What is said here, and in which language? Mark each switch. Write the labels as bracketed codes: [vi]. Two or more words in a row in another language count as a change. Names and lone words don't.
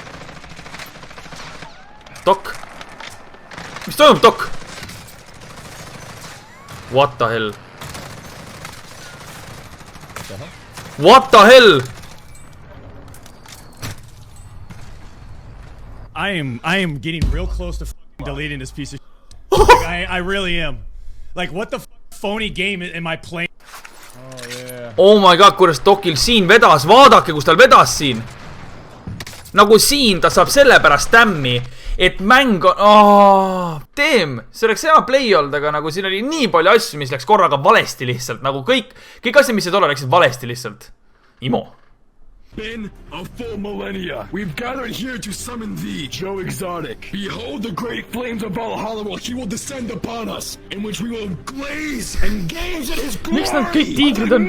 [et] Dok? Mis toimub, Dok? [en] What the hell? What the hell? I am getting real close to deleting this piece of shit. Like, I really am. Like, what the phony game am I playing? Oh yeah. Oh my god, [et] kuidas Dokil siin vedas, vaadake, kus tal vedas siin. Nagu siin ta saab selle pärast tämmi, et mäng on... see oleks hea play olnud, aga nagu siin oli nii palju asju, mis läks korraga valesti lihtsalt. Nagu kõik asjad, mis ei tole, läksid valesti lihtsalt. Imo. [en] Been a full millennia. We've gathered here to summon thee, Joe Exotic. Behold the great flames of Valhalla, while he will descend upon us, in which we will glaze and gaze at his glory. [et] Miks nad kõik tiigrid on?